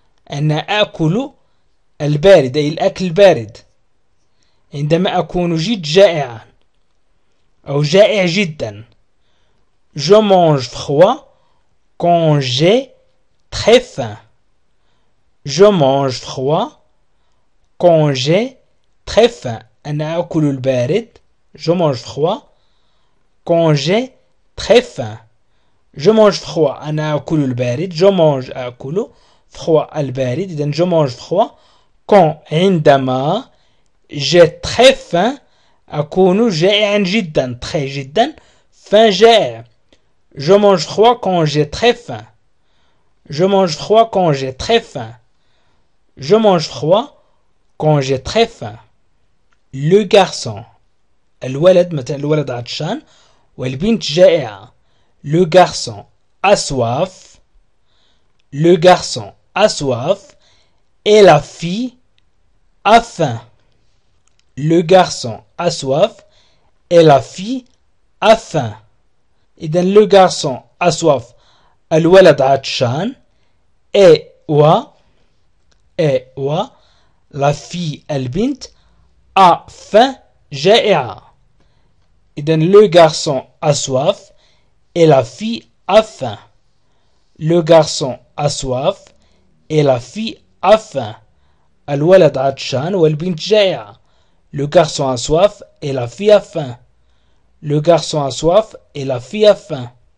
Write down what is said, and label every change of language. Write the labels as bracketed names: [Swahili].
[Arabic] أنا آكل البارد أي الأكل البارد عندما أكون جد جائعا أو جائع جدا. [French] Je mange froid quand j'ai très faim. Je mange froid quand j'ai très faim. [Arabic] أنا أكل البارد. [French] Je mange froid quand j'ai très faim. Je mange froid. [Arabic] أنا أكل البارد. [French] Je mange [Arabic] أكل [French] froid [Arabic] البارد. [French] إذن je mange froid quand [Arabic] عندما [French] j'ai très faim [Arabic] أكون جائعا جدا. [French] très [Arabic] جدا. [French] faim [Arabic] جائع. [French] Je mange froid quand j'ai très faim. Je mange froid quand j'ai très faim. Je mange froid quand j'ai très faim. Le garçon. [Arabic] الولد مثلا الولد عطشان والبنت جائعة. [French] Le garçon a soif. Le garçon a soif et la fille a faim. Le garçon a soif et la fille a faim. إذن le garçon a soif. [Arabic] الولد عطشان [French] et la fille [Arabic] البنت [French] a faim [Arabic] جائعة. [French] إذن le garçon a soif et la fille a faim. Le garçon a soif et la fille a faim. [Arabic] الولد عطشان والبنت جائعة. [French] Le garçon a soif et la fille a faim. Le garçon a soif et la fille a faim.